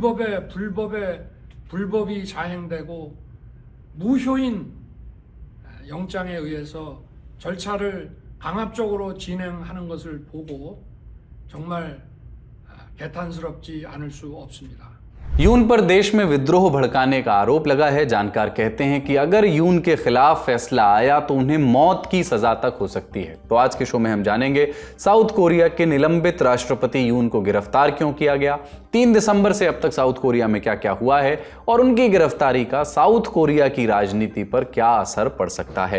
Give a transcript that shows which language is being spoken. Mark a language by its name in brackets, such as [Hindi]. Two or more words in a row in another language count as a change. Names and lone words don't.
[Korean] 불법이 자행되고 무효인 영장에 의해서 절차를 강압적으로 진행하는 것을 보고 정말 개탄스럽지 않을 수 없습니다. [Hindi] यून पर देश में विद्रोह भड़काने का आरोप लगा है। जानकार कहते हैं कि अगर यून के खिलाफ फैसला आया तो उन्हें मौत की सजा तक हो सकती है। तो आज के शो में हम जानेंगे साउथ कोरिया के निलंबित राष्ट्रपति यून को गिरफ्तार क्यों किया गया, 3 दिसंबर से अब तक साउथ कोरिया में क्या क्या हुआ है और उनकी गिरफ्तारी का साउथ कोरिया की राजनीति पर क्या असर पड़ सकता है।